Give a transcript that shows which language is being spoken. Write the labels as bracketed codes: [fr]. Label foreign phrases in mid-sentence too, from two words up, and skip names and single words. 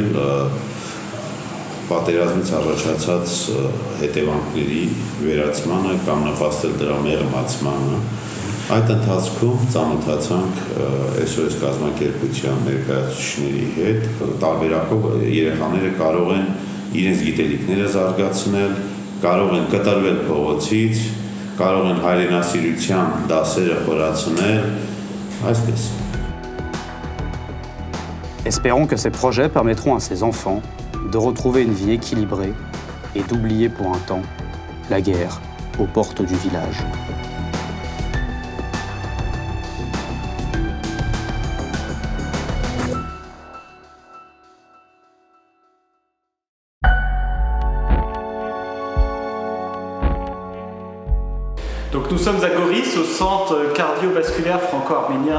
[hy] պատերազմից առաջացած հետևանքների վերացմանը կամ նպաստել դրա մեղմացմանը, այդ ընթացքում ծանոթացանք SOS կազմակերպության ներկայացուցիչների հետ, տարբերակով երեխաները կարող են իրենց գիտելիքները զարգացնել, կարող են կտրվել փողոցից, կարող են հայրենասիրության դասերը խորացնել, այսպես։ [fr] Espérons que ces projets permettront à ces enfants de retrouver une vie équilibrée et d'oublier pour un temps la guerre aux portes du village. Donc nous sommes à Goris, au centre cardiovasculaire franco-arménien,